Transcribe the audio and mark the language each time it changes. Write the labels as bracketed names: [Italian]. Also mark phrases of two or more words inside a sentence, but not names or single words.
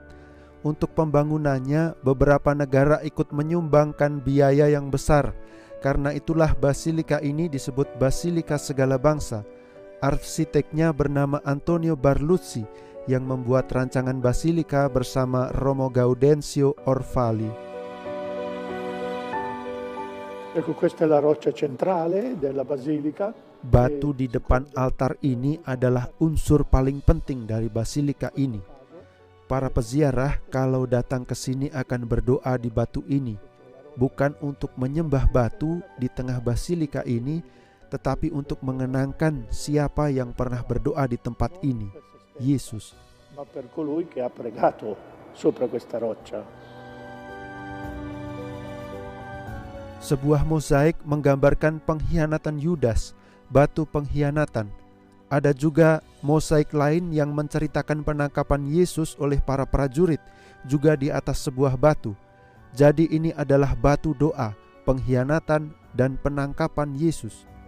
[Indonesian] Untuk pembangunannya, beberapa negara ikut menyumbangkan biaya yang besar. Karena itulah basilika ini disebut Basilika Segala Bangsa. Arsiteknya bernama Antonio Barluzzi yang membuat rancangan basilika bersama Romo Gaudenzio Orfali. [Italian] Ecco, questa è la roccia centrale della basilica. [Indonesian] Batu di depan altar ini adalah unsur paling penting dari basilika ini. Para peziarah kalau datang ke sini akan berdoa di batu ini, bukan untuk menyembah batu di tengah basilika ini, tetapi untuk mengenangkan siapa yang pernah berdoa di tempat ini, Yesus. [Italian] Ma per colui che ha pregato sopra questa roccia. [Indonesian] Sebuah mozaik menggambarkan pengkhianatan Yudas, batu pengkhianatan. Ada juga mozaik lain yang menceritakan penangkapan Yesus oleh para prajurit, juga di atas sebuah batu. Jadi ini adalah batu doa, pengkhianatan, dan penangkapan Yesus.